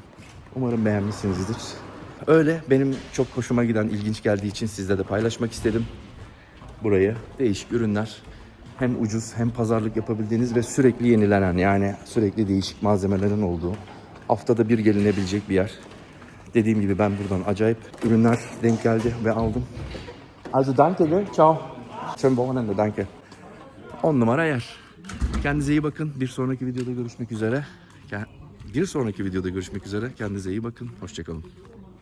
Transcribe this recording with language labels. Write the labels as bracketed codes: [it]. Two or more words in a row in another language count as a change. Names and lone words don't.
[tr] Umarım beğenmişsinizdir. Öyle benim çok hoşuma giden, ilginç geldiği için sizle de paylaşmak istedim. Burayı değişik ürünler, hem ucuz hem pazarlık yapabildiğiniz ve sürekli yenilenen, yani sürekli değişik malzemelerin olduğu, haftada bir gelinebilecek bir yer. Dediğim gibi ben buradan acayip ürünler denk geldi ve aldım. [de] Also danke gell, ciao. Schönen Wochenende, danke. [tr] 10 numara yer. Kendinize iyi bakın. Bir sonraki videoda görüşmek üzere. Kendinize iyi bakın. Hoşça kalın.